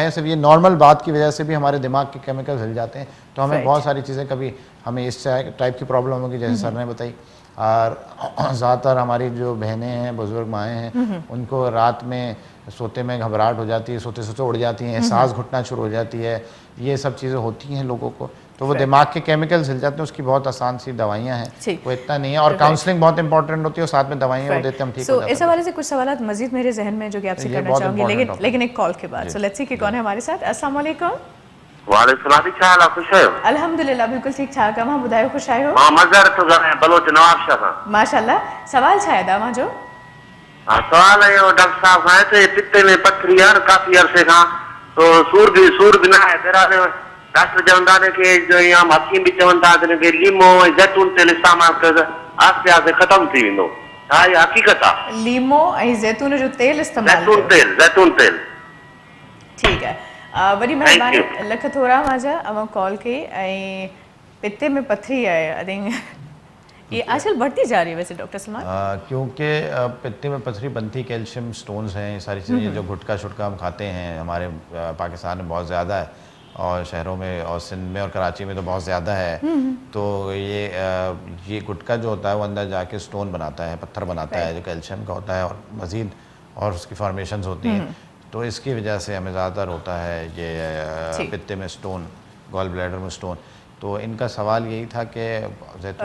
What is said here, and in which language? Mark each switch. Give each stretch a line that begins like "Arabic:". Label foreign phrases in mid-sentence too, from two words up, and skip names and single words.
Urdu: ہے، صرف یہ نارمل بات کی وجہ سے بھی ہمارے دماغ کے کیمیکل ہل جاتے ہیں، تو ہمیں بہت ساری چیزیں، کبھی ہمیں اس ٹائپ کی پرابلم ہوگی جیسے سر نے بتائی، اور زیادہ تر ہماری جو بہنیں ہیں، بزرگ مائیں ہیں، ان کو رات میں سوتے میں گھبراہٹ ہو جاتی ہے، سوتے سوتے اڑ جاتی ہیں، سانس گھٹنا شروع ہو جاتی ہے، یہ سب چیزیں ہوتی ہیں لوگوں کو، تو وہ دماغ کے کیمیکلز ہل جاتے ہیں، اس کی بہت آسان سی دوائیاں ہیں، وہ اتنا نہیں ہے، اور کاؤنسلنگ بہت امپورٹنٹ ہوتی ہے، اور ساتھ میں دوائیاں وہ دیتے ہیں، ہم ٹھیک ہو جاتے ہیں. اس حوالے سے کچھ سوال مزید میرے ذہن میں جو کہ آپ سے کرنا چاہوں گی، لیکن ایک کال کے بعد,
English: so let's see
Urdu: کہ کون ہے ہمارے ساتھ. السلام علیکم.
Sindhi: वालेकुम सलाम छा हाल आहे ख़ुशि आहियो अल्हम्दुलिल्लाह बिल्कुल ठीक ठाक मां ॿुधायो ख़ुशि आहियो मां मज़हर थो ॻाल्हायां बलोच नवाब शाह खां माशाल्लाह सवाल छा आहे तव्हां जो हा सवाल है डॉक्टर साहब खां हिते पित्ते में पथरी आहे काफ़ी अरसे खां तो सूर भी न आहे पहिरां डॉक्टर चवंदा आहिनि कि जो या हकीम भी चवनि था कि लीमो ऐं जैतून तेल इस्तेमालु कयो आस्ते आस्ते ख़तम थी वेंदो छा इहा हक़ीक़त आहे लीमो ऐं जैतून जो तेल इस्तेमालु जैतून तेल
Urdu: ٹھیک ہے
Sindhi: वॾी महिरबानी लख थोरा मांजा अवां कॉल कई ऐं पित्ते में पथरी आहे
English: I think
Urdu: یہ آج کل بڑھتی جا رہی ہے ویسے ڈاکٹر سلمان کیونکہ پتے میں پتھری بنتی
English: calcium stones
Urdu: ہیں یہ ساری چیزیں جو گٹکا شٹکا ہم کھاتے ہیں ہمارے پاکستان میں بہت زیادہ ہے اور شہروں میں اور سندھ میں اور کراچی میں تو بہت زیادہ ہے تو یہ گٹکا جو ہوتا ہے وہ اندر جا کے سٹون بناتا ہے پتھر بناتا ہے جو کیلشیم کا ہوتا ہے اور مزید اور اس کی فارمیشنز ہوتی ہیں تو اس کی وجہ سے ہمیں زیادہ تر ہوتا ہے یہ پتے میں سٹون
English: gall bladder
Urdu: میں سٹون تو ان کا سوال یہی تھا کہ زیتون